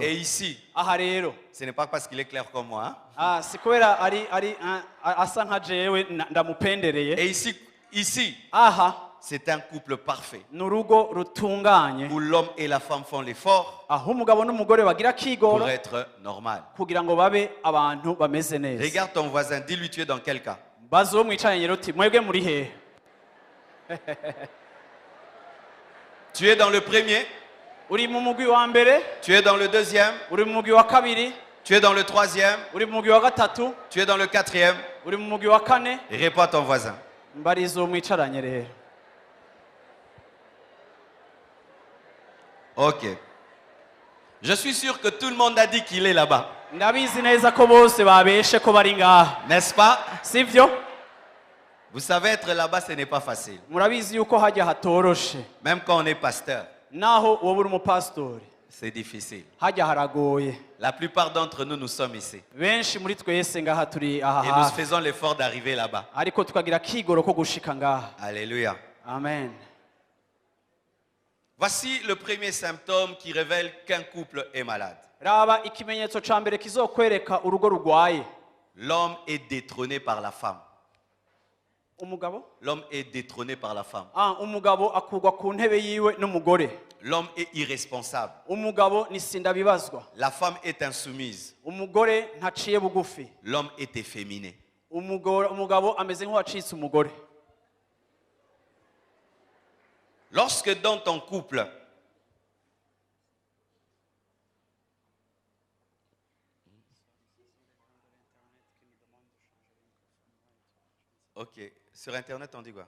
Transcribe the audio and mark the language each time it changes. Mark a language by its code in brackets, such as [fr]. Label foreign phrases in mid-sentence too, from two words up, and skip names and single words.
[fr] Et ici, [rn] Aha rero [fr] ce n'est pas parce qu'il est clair comme moi. Hein. [rn] si kubera ari asa nka jewe ndamupendereye. [fr] Et ici, [rn] Aha [fr] c'est un couple parfait [rn] n'urugo rutunganye, [fr] où l'homme et la femme font l'effort [rn] aho umugabo n'umugore bagira kigoro [fr] pour être normal. [rn] kugira ngo babe abantu bameze neza. [fr] Regarde ton voisin, dis-lui tu es dans quel cas. [rn] Bazi uwo mwicaranye rero uti mwebwe muri hehe? [fr] Tu es dans le premier, [rn] Uri mu mugwi wa mbere, [fr] tu es dans le deuxième, [rn] uri mu mugwi wa kabiri, [fr] tu es dans le troisième, [rn] uri mu mugwi wa gatatu, [fr] tu es dans le quatrième. [rn] uri mu mugwi wa kane. [fr] Réponds à ton voisin. [rn] Mbariza uwo mwicaranye rero. Ok. [fr] Je suis sûr que tout le monde a dit qu'il est là-bas. [rn] Ndabizi neza ko bose babeshe ko bari ngaha, [fr] N'est-ce pas? [rn] sivyo? [fr] Vous savez, être là-bas, ce n'est pas facile. [rn] Murabizi yuko hajya hatoroshe, [fr] Même quand on est pasteur, [rn] naho wowe uri umupasitori [fr] c'est difficile. [rn] hajya haragoye. [fr] La plupart d'entre nous, nous sommes ici. [rn] Benshi muri twese ngaha turi aha [fr] Et nous [rn] hafi, [fr] faisons l'effort d'arriver là-bas. [rn] ariko tukagira kigoro ko gushika ngaha. [fr] Alléluia. [rn] Amen. [fr] Voici le premier symptôme qui révèle qu'un couple est malade. [rn] raba ikimenyetso ca mbere kizokwereka urugo rugwaye. [fr] L'homme est détrôné par la femme. [rn] Umugabo? [fr] L'homme est détrôné par la femme. [rn] Umugabo akurwa ku ntebe yiwe n'umugore. [fr] L'homme est irresponsable. [rn] Umugabo ni sindabibazwa. [fr] La femme est insoumise. [rn] Umugore ntaciye bugufi. [fr] L'homme est efféminé. [rn] Umugabo ameze nk'uwacitse umugore. [fr] Lorsque dans ton couple, ok, sur Internet on dit quoi?